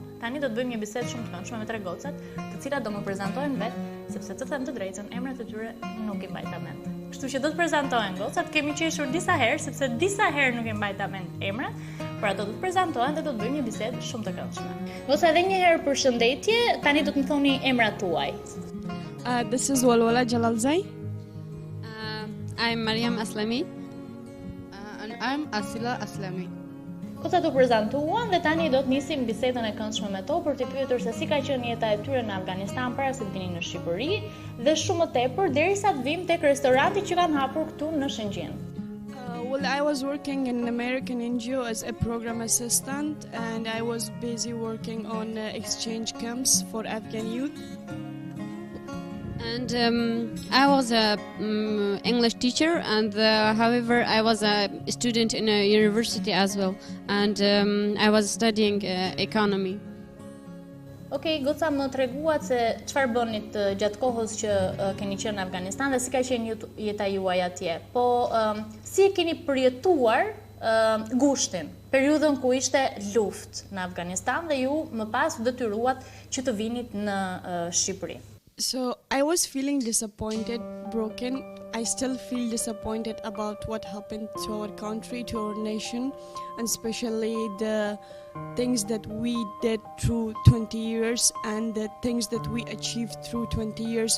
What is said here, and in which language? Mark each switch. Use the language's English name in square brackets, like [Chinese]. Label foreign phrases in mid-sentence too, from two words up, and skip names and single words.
[Albanian] Tani do të bëjmë një bisedë shumë të këndshme me 3 gocat, të cilat do më prezantojnë vetë, sepse të them të drejtën, emrat e tyre nuk i mbajta mend. Kështu që do të prezantohen gocat, kemi qeshur disa herë, sepse disa herë nuk i mbajta mend emrat, por ato do të prezantohen dhe do të bëjmë një bisedë shumë të këndshme. Goca, edhe një herë përshëndetje, tani do të më thoni emrat tuaj. [English] This is Walwala Jalalzai. I'm Mariam Aslami. And I'm Asila Aslami. [Albanian] Gocat u prezantuan dhe tani do të nisim bisedën e këndshme me to për t'i pyetur se si ka qenë jeta e tyre në Afganistan para se të vinin në Shqipëri dhe shumë më tepër derisa të vim tek restoranti që kanë hapur këtu në Shëngjin. [English] Well, I was working in an American NGO as a program assistant, and I was busy working on exchange camps for Afghan youth. And I was a English teacher, and however I was a student in a university as well, and I was studying economy. [Albanian] Okej, goca, më treguat se çfarë bënit gjatë kohës që keni qenë në Afganistan dhe si ka qenë jeta juaj atje. Po si e keni përjetuar gushtin, periudhën ku ishte luftë në Afganistan dhe ju më pas detyruat që të vinit në Shqipëri? [English] So I was feeling disappointed, broken, I still feel disappointed about what happened to our country, to our nation, and especially the things that we did through 20 years and the things that we achieved through 20 years.